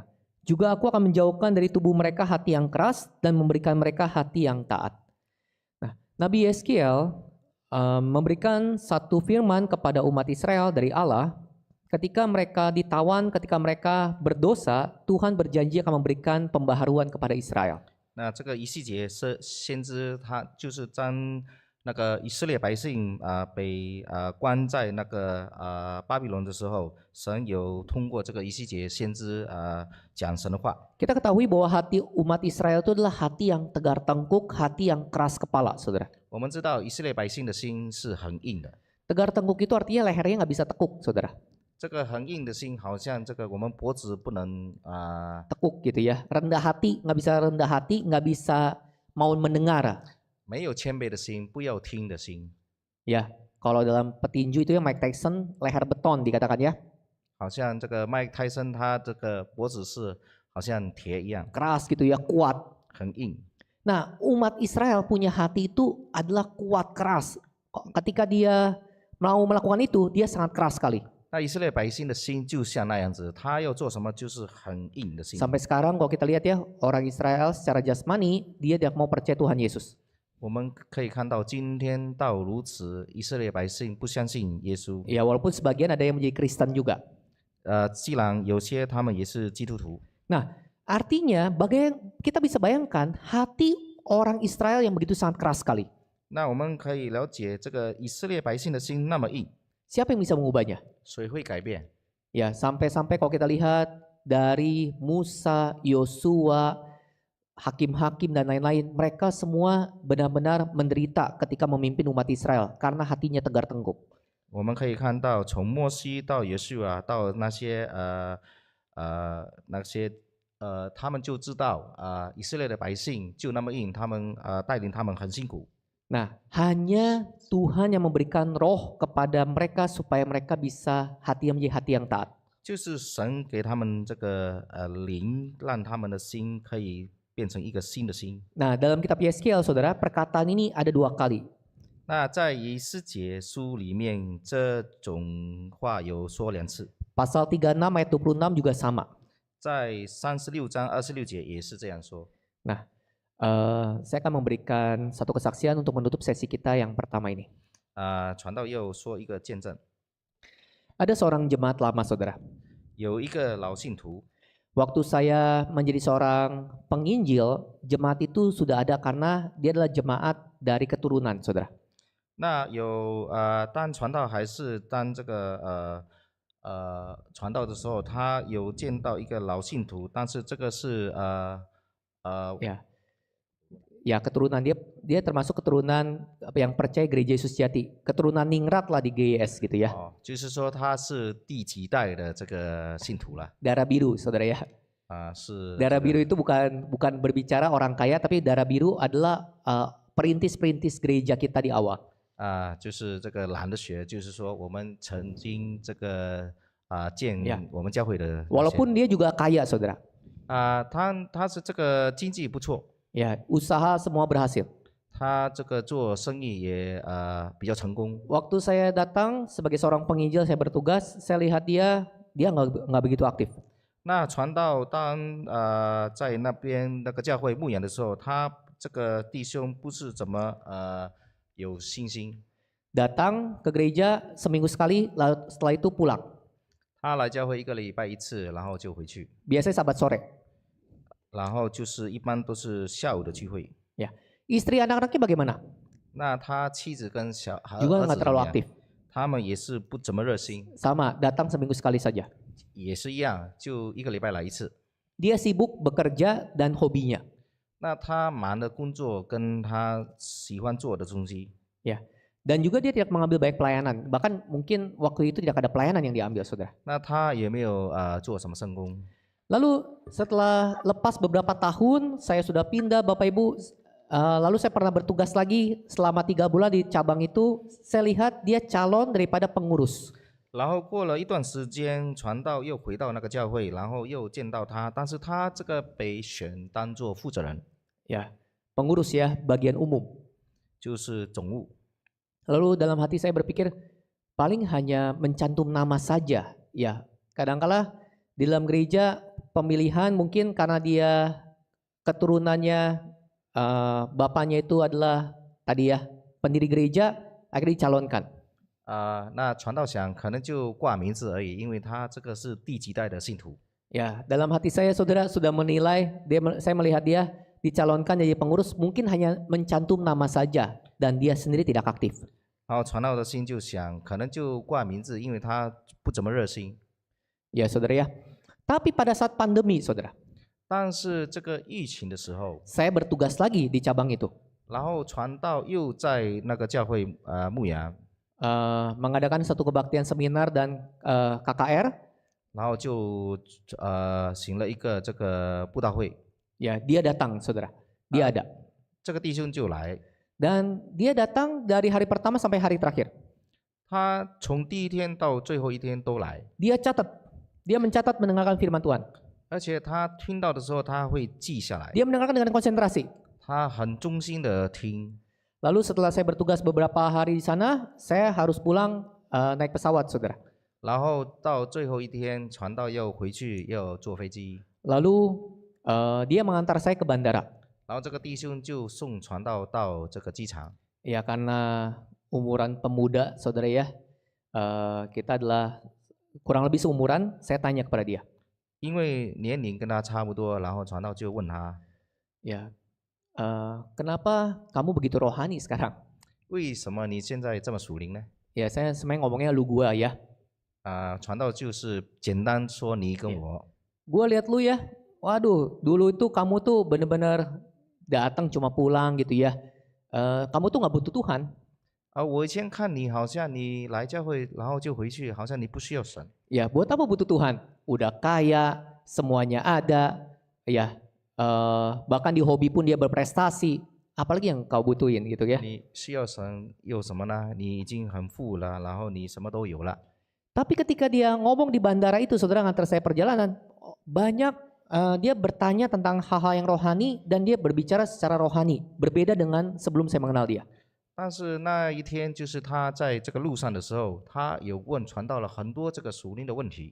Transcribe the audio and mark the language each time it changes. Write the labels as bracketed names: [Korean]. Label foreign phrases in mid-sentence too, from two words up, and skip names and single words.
[Indonesian] Juga aku akan menjauhkan dari tubuh mereka hati yang keras dan memberikan mereka hati yang taat. Nah, Nabi Yeskiel memberikan satu firman kepada umat Israel dari Allah. Ketika mereka ditawan, ketika mereka berdosa, Tuhan berjanji akan memberikan pembaharuan kepada Israel. [Chinese] 那这个以西结是先知，他就是将那个以色列百姓被关在那个巴比伦的时候，神有通过这个以西结先知讲神的话。 [Indonesian] Kita ketahui bahwa hati umat Israel itu adalah hati yang tegar tengkuk, hati yang keras kepala, saudara. [Chinese] 我们知道以色列百姓的心是很硬的， [Indonesian] Tegar tengkuk itu artinya lehernya nggak bisa tekuk, saudara. [Chinese] 这个很硬的心，好像这个我们脖子不能 [Indonesian] Tekuk gitu ya. Rendah hati, nggak bisa mau mendengar. [Chinese] 没有谦卑的心，不要听的心， [Indonesian] Ya, kalau dalam petinju itu ya Mike Tyson leher beton dikatakan ya. [Chinese] 好像这个麦克泰森他这个脖子是好像铁一样， [Indonesian] Keras gitu ya, kuat. [Chinese] 很硬。 [Indonesian] Nah, umat Israel punya hati itu adalah kuat, keras. Ketika dia mau melakukan itu, dia sangat keras sekali. [Chinese] 那以色列百姓的心就像那样子，他要做什么就是很硬的心。 [Indonesian] Sampai sekarang kalau kita lihat ya, orang Israel secara jasmani, dia tidak mau percaya Tuhan Yesus. [Chinese] 我们可以看到，今天到如此，以色列百姓不相信耶稣。 [Indonesian] Ya, walaupun sebagian ada yang menjadi Kristen juga. [Chinese] 既然有些他们也是基督徒， [Indonesian] Nah, artinya kita bisa bayangkan hati orang Israel yang begitu sangat keras sekali. [Chinese] 那我们可以了解这个以色列百姓的心那么硬， [Indonesian] Siapa yang bisa mengubahnya? [Chinese] 谁会改变？ [Indonesian] Ya, sampai-sampai kalau kita lihat dari Musa, Yosua, hakim-hakim dan lain-lain, mereka semua benar-benar menderita ketika memimpin umat Israel karena hatinya tegar tengkuk. [Chinese] 我们可以看到，从摩西到耶稣啊，到那些他们就知道以色列的百姓就那么硬，他们带领他们很辛苦。 [Indonesian] Nah, hanya Tuhan yang memberikan roh kepada mereka supaya mereka bisa hati yang menjadi hati yang taat. [Chinese] 就是神给他们这个灵，让他们的心可以变成一个新的心。 [Indonesian] Nah, dalam kitab Yeskiel, saudara, perkataan ini ada 2 kali. [Chinese] 那在以斯帖书里面，这种话有说2次， [Indonesian] Pasal 36 ayat 26 juga sama. [Chinese] 在36章26节也是这样说。 [Indonesian] Nah, saya akan memberikan satu kesaksian untuk menutup sesi kita yang pertama ini. [Chinese] 传道又说一个见证， [Indonesian] Ada seorang jemaat lama, saudara. [Chinese] 有一个老信徒， [Indonesian] Waktu saya menjadi seorang penginjil, jemaat itu sudah ada karena dia adalah jemaat dari keturunan, saudara. [Chinese] 那有当传道还是当这个传道的时候，他有见到一个老信徒，但是这个是 [Indonesian] Ya, keturunan dia termasuk keturunan yang percaya Gereja Yesus Jati, keturunan ningrat lah di GYS gitu ya. [Chinese] 就是说他是第几代的这个信徒了 [Indonesian] Darah biru, saudara ya. [Chinese] 是 [Indonesian] Darah biru itu bukan berbicara orang kaya, tapi darah biru adalah perintis-perintis gereja kita di awal. [Chinese] 就是这个蓝的血，就是说我们曾经这个建 [Indonesian] Ya. [Chinese] 我们教会的那些 [Indonesian] Walaupun dia juga kaya, saudara. [Chinese] 他是这个经济不错， [Indonesian] Ya, usaha semua berhasil. [Chinese] 他这个做生意也比较成功。 [Indonesian] Waktu saya datang sebagai seorang penginjil, saya bertugas, saya lihat dia nggak begitu aktif. [Chinese] 那传道当在那边那个教会牧养的时候，他这个弟兄不是怎么有信心， [Indonesian] Datang ke gereja seminggu sekali, lalu setelah itu pulang. [Chinese] 他来教会1个礼拜1次，然后就回去， [Indonesian] Biasanya sabat sore. [Chinese] 然后就是一般都是下午的聚会。 [Indonesian] Ya, istri anak-anaknya bagaimana? [Chinese] 那他妻子跟儿 [Indonesian] Juga [Chinese] 子 [Indonesian] nggak [Chinese] 怎 [Indonesian] terlalu [Chinese] 么样？ [Indonesian] aktif. [Chinese] 他们也是不怎么热心， [Indonesian] Sama, datang seminggu sekali saja. [Chinese] 也是一样，就1个礼拜来1次。 [Indonesian] Dia sibuk bekerja dan hobinya. [Chinese] 那他忙的工作跟他喜欢做的东西， [Indonesian] Ya, dan juga dia tidak mengambil banyak pelayanan. Bahkan mungkin waktu itu tidak ada pelayanan yang diambil, saudara. [Chinese] 那他也没有做什么圣工。 [Indonesian] Lalu setelah lepas beberapa tahun, saya sudah pindah, Bapak Ibu. Lalu saya pernah bertugas lagi selama 3 bulan di cabang itu. Saya lihat dia calon daripada pengurus. [Chinese] 然后过了一段时间，传道又回到那个教会，然后又见到他，但是他这个被选当做负责人， [Indonesian] Ya, pengurus ya, bagian umum. [Chinese] 就是总务。 [Indonesian] Lalu dalam hati saya berpikir, paling hanya mencantum nama saja. Ya, kadangkala di dalam gereja pemilihan mungkin karena dia keturunannya bapaknya itu adalah tadi ya pendiri gereja, akhirnya dicalonkan. [Chinese] 那传道想可能就挂名字而已，因为他这个是第几代的信徒。 [Indonesian] Ya, dalam hati saya saudara sudah menilai, saya melihat dia dicalonkan jadi pengurus mungkin hanya mencantum nama saja dan dia sendiri tidak aktif. [Chinese] 然后传道的心就想，可能就挂名字，因为他不怎么热心。 [Indonesian] Ya saudara ya. Tapi pada saat pandemi saudara, [Chinese] 但是这个疫情的时候， [Indonesian] saya bertugas lagi di cabang itu. [Chinese] 然后传道又在那个教会牧羊， [Indonesian] Mengadakan satu kebaktian seminar dan KKR. [Chinese] 然后就行了一个这个布道会， [Indonesian] Ya, dia datang saudara. Dia ada. [Chinese] 这个弟兄就来， [Indonesian] Dan dia datang dari hari pertama sampai hari terakhir. [Chinese] 他从第1天到最后1天都来， [Indonesian] Dia mencatat mendengarkan firman Tuhan. [Chinese] 而且他听到的时候他会记下来， [Indonesian] Dia mendengarkan dengan konsentrasi. [Chinese] 他很忠心的听。 [Indonesian] Lalu setelah saya bertugas beberapa hari di sana, saya harus pulang naik pesawat saudara. [Chinese] 然后到最后1天，传道又回去要坐飞机， [Indonesian] Lalu dia mengantar saya ke bandara. [Chinese] 然后这个弟兄就送传道到这个机场。 [Indonesian] Ya karena umuran pemuda saudara ya, kita adalah kurang lebih seumuran, saya tanya kepada dia. [Chinese] 因为年龄跟他差不多，然后传道就问他， [Indonesian] Ya, kenapa kamu begitu rohani sekarang? [Chinese] 为什么你现在这么属灵呢？ [Indonesian] Ya saya sebenarnya ngomongnya lu gua ya. [Chinese] 传道就是简单说你跟我， [Indonesian] Gua lihat lu ya, waduh dulu itu kamu tuh bener-bener datang cuma pulang gitu ya. Kamu tuh nggak butuh Tuhan. [Chinese] 我以前看你好像你来教会，然后就回去，好像你不需要神。 [Indonesian] Ya buat apa butuh Tuhan? Udah kaya, semuanya ada, ya bahkan di hobi pun dia berprestasi. apalagi yang kau butuhin gitu ya. [Chinese] 你需要神有什么呢？你已经很富了，然后你什么都有了。 [Indonesian] Tapi ketika dia ngomong di bandara itu, saudara, ngantar saya perjalanan, banyak dia bertanya tentang hal-hal yang rohani dan dia berbicara secara rohani, berbeda dengan sebelum saya mengenal dia. [Chinese] 但是那一天，就是他在这个路上的时候，他有问传道了很多这个属灵的问题，